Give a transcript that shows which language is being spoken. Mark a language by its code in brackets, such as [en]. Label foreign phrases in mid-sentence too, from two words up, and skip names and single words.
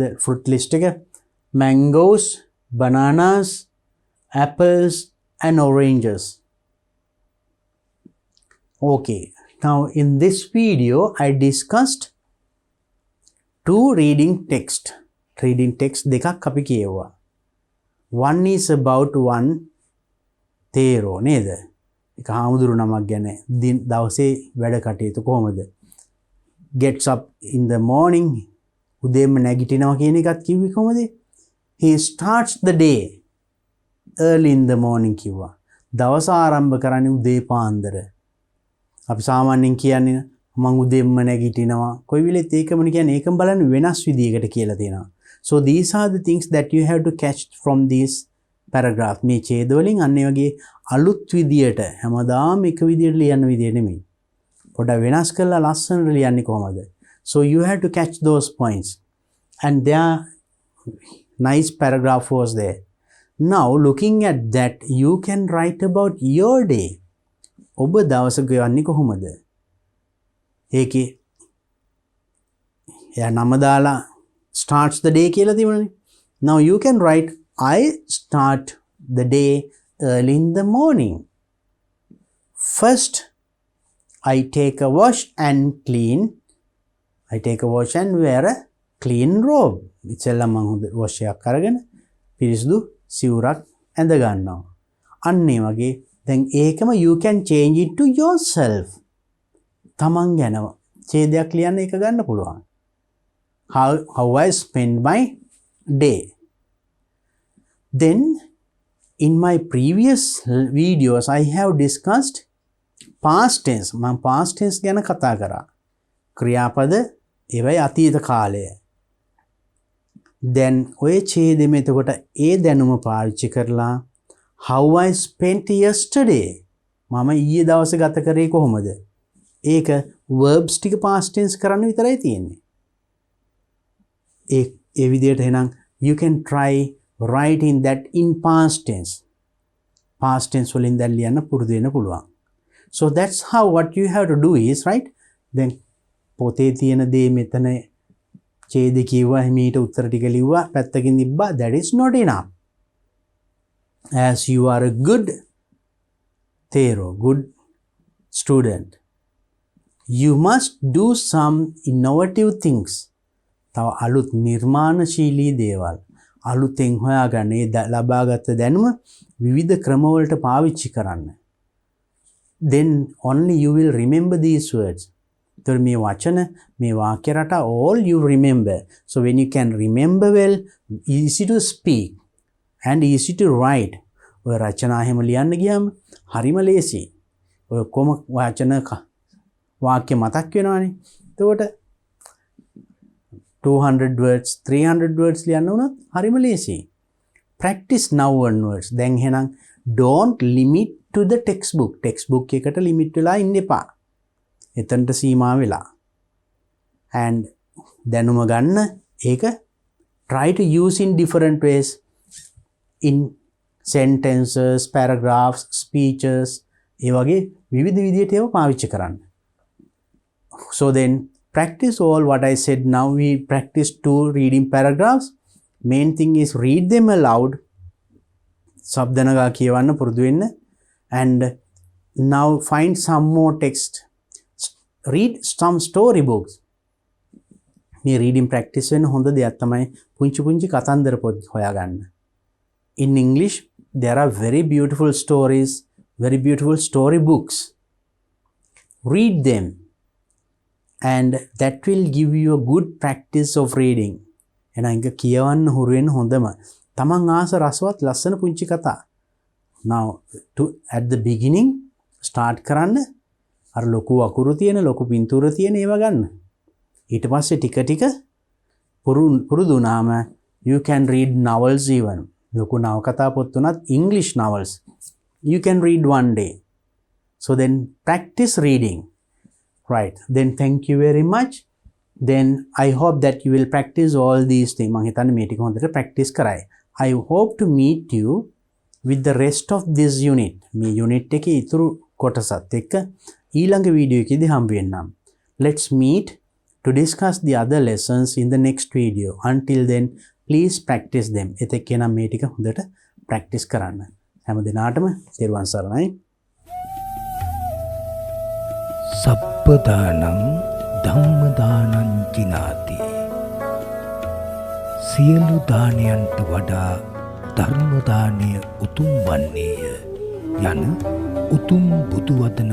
[en] fruit list එක mangoes, bananas, apples and oranges. Okay, now in this video I discussed 2 reading text. Reading text [si] දෙකක් අපි කියවුවා. [en] One is about one [si] තේරෝ නේද? ඒක හාමුදුරු නමක් ගැන දවසේ වැඩ කටයුතු කොහොමද? [en] Gets up in the morning. [si] උදේම නැගිටිනවා කියන එකත් කිව්වේ කොහොමද? [en] He starts the day early in the morning කිව්වා. [si] දවස ආරම්භ කරන්නේ උදේ පාන්දර. අපි සාමාන්‍යයෙන් කියන්නේ මම උදේම නැගිටිනවා. කොයි වෙලෙත් ඒකමනේ කියන්නේ. ඒකම බලන්න වෙනස් විදියකට කියලා තියෙනවා. [en] So these are the things that you have to catch from this paragraph. [si] මේ ඡේද වලින් අන්න ඒ වගේ අලුත් විදියට හැමදාම එක විදියට ලියන්න විදිය නෙමෙයි. පොඩ්ඩක් වෙනස් කරලා ලස්සනට ලියන්නේ කොහමද? [en] So you have to catch those points. And there nice paragraph was there. Now looking at that, you can write about your day. [si] ඔබ දවස ගෙවන්නේ කොහොමද? ඒකේ එයා නම දාලා [en] starts the day [si] කියලා තිබුණනේ. [en] Now you can write I start the day early in the morning. First I take a wash and clean. I take a wash and wear a clean robe. [si] ඉතින්ලා මම හොඳ wash එකක් අරගෙන පිරිසිදු සිවුරක් ඇඳ ගන්නවා. අන්න ඒ වගේ දැන් ඒකම [en] you can change it to yourself. [si] තමන් ගැන ඡේදයක් ලියන්න ඒක ගන්න පුළුවන්. [en] How I spend my day. Then in my previous videos I have discussed past tense. [si] මම [en] past tense [si] ගැන කතා කරා. ක්‍රියාපද ඒවයි අතීත කාලය. Then ඔය ඡේදෙම එතකොට ඒ දැනුම පාවිච්චි කරලා [en] how I spent yesterday. [si] මම ඊයේ දවසේ ගත කරේ කොහොමද? ඒක verbs ටික [en] past tense [si] කරන්න විතරයි තියෙන්නේ. [en] ඒ විදිහට එහෙනම් you can try writing that in past tense. Past tense [si] වලින් දැන් ලියන්න පුරුදු වෙන්න පුළුවන්. [en] So that's how what you have to do is, right? [si] Then පොතේ තියෙන දේ මෙතන ඡේද කිව්වා, හිමීට උත්තර ටික ලිව්වා, පැත්තකින් තිබ්බා. [en] That is not enough. As you are a good good student, you must do some innovative things. [si] තව අලුත් නිර්මාණශීලී දේවල් අලුතෙන් හොයාගන්න, ඒ ලබාගත් දැනුම විවිධ ක්‍රමවලට පාවිච්චි කරන්න. [en] Then only you will remember these words. [si] තොර මේ වචන, මේ වාක්‍ය රටා [en] all you remember. So when you can remember well, easy to speak and easy to write. [si] ඔය රචනා හැම ලියන්න ගියාම හරිම ලේසි. ඔය කොම වචන වාක්‍ය මතක් වෙනවානේ. එතකොට 200 words 300 words ලියන්න උනත් හරිම ලේසි. [en] Practice now onwards. [si] දැන් එහෙනම් [en] don't limit to the textbook. [si] textbook එකට limit වෙලා ඉන්න එපා. එතනට සීමා වෙලා. [en] and [si] දැනුම ගන්න ඒක [en] try to use in different ways, in sentences, paragraphs, speeches, [si] ඒ වගේ විවිධ විදිහට ඒවා පාවිච්චි කරන්න. [en] So then practice all what I said. Now we practice 2 reading paragraphs. Main thing is read them aloud. [si] සබ්දනගා කියවන්න පුරුදු වෙන්න. [en] And now find some more text. Read some story books. [si] මේ [en] reading practice [si] වෙන හොඳ දෙයක් තමයි පුංචි පුංචි කතන්දර පොත් හොයාගන්න. [en] In English there are very beautiful stories, very beautiful story books. Read them. And that will give you a good practice of reading. [si] එහෙනම් ඒක කියවන්න හුරු වෙන්න හොඳම. තමන් ආස රසවත් ලස්සන පුංචි කතා. Now at the beginning start කරන්න අර ලොකු අකුරු තියෙන, ලොකු පින්තූර තියෙන ඒවා ගන්න. ඊට පස්සේ ටික ටික පුරුදු වුණාම [en] you can read novels even. [si] ලොකු නවකතා පොත් උනත් [en] English novels you can read one day. So then practice reading. Right. Then thank you very much. Then I hope that you will practice all these things. [si] මම හිතන්නේ මේ ටික හොඳට practice කරයි. [en] I hope to meet you with the rest of this unit. [si] මේ unit එකේ ඉතුරු කොටසත් එක්ක ඊළඟ වීඩියෝ එකේදී හම්බ වෙන්නම්. [en] Let's meet to discuss the other lessons in the next video. Until then, please practice them. [si] එතෙක් එනම් මේ ටික හොඳට practice කරන්න. හැම දිනාටම තෙරුවන් සරණයි. [pi] සප්පදානං ධම්මදානං ජිනාති. [si] සියලු දානයන්ට වඩා ධර්ම දානය උතුම් වන්නේය යන උතුම් බුදු වදන